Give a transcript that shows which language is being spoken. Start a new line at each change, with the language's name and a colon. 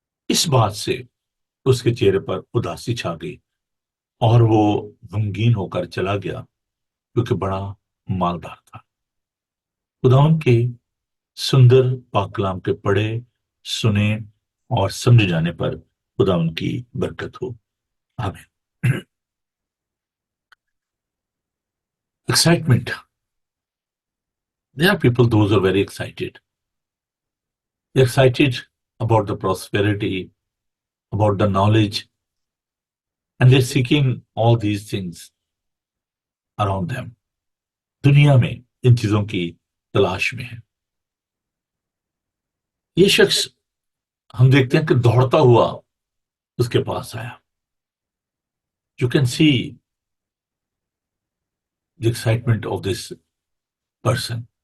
Urdu: اس بات سے اس کے چہرے پر اداسی چھا گئی اور وہ غمگین ہو کر چلا گیا، کیونکہ بڑا مالدار تھا۔ خداوند کے سندر پاک کلام کے پڑھے، سنے اور سمجھے جانے پر خداوند کی برکت ہو، آمین۔ Excitement.
English: There are people, those are very excited. They're excited about the prosperity, about the knowledge, and they're seeking all these things around them.
Urdu: دنیا میں ان چیزوں کی تلاش میں ہے۔ یہ شخص ہم دیکھتے ہیں کہ دوڑتا ہوا اس کے پاس آیا۔
English: You can see the excitement of this person.